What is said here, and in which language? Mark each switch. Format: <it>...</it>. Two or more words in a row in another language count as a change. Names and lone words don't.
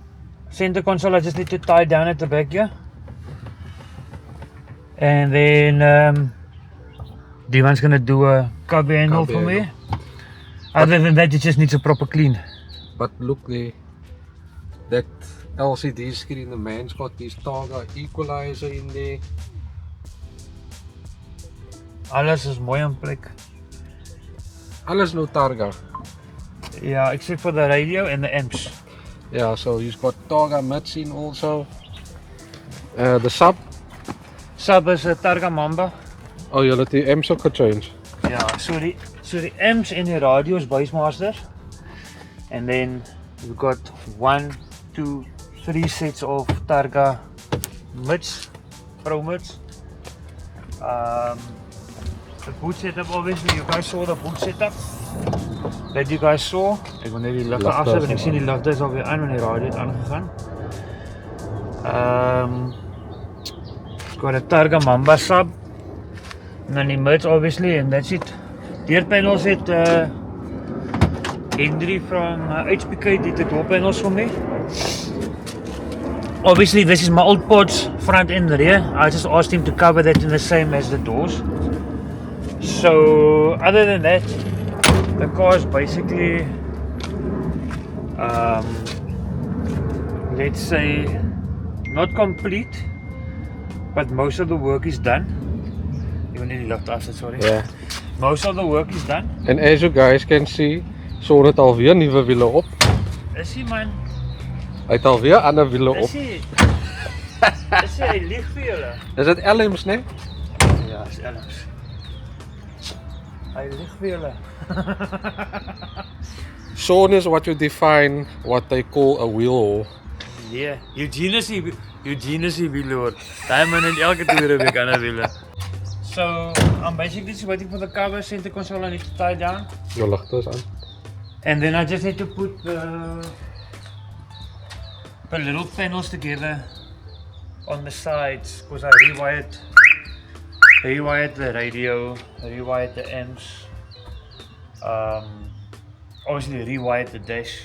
<en>Center console I just need to tie down at the back here. And then Divan's gonna do a cubby handle for me. Other than that, it just needs a proper clean. But look there, that LCD screen, the man's got this Targa equalizer in there.</en> <af>Alles is mooi in plek. Alles no Targa.</af> <en>Yeah, except for the radio and the amps. Yeah, so he's got Targa mids in also. The sub. Sub is a Targa Mamba.</en> <af>Oh, jy het die amps ook gechange.</af> <en>Yeah, so the amps in the radio is Bassmaster. And then we've got 1, 2, 3 sets of Targa mids, Pro mids. The boot setup, obviously, you guys saw the boot setup that you guys saw.</en> <af>Ek wil net die ligte afsit en ek sien die ligte is alweer aan wanneer die radio het aangegaan.</af> <en>It's got a Targa Mamba sub. And then the mids, obviously, and that's it.</en> <af>Deur panels het</af> <en>Henry from HPK did the door panels for me. Obviously this is my old ports, front and rear. I just asked him to cover that in the same as the doors. So other than that, the car is basically let's say not complete, but most of the work is done. Even in the left asset, sorry. Yeah. Most of the work is done. And as you guys can see,</en> <af>Shaun het alweer nuwe wiele op. Is hy man? Hy het alweer ander wiele op. Is hy? Is hy lieg vir julle? Is dit LM's, nee? Ja, is LM's. Hy lieg vir julle.</af> <en>Shaun is what you define what they call a wheel hole.</en> <af>Nee, Eugene is die wielhoor. Daai man in elke tweede week ander wiele.</af> <en>So, I'm basically just waiting for the cover, center console I need to tie down.</en> <af>Jou ligte is aan.</af> <en>And then I just need to put the little panels together on the sides because I rewired the radio, rewired the amps, obviously rewired the dash.</en>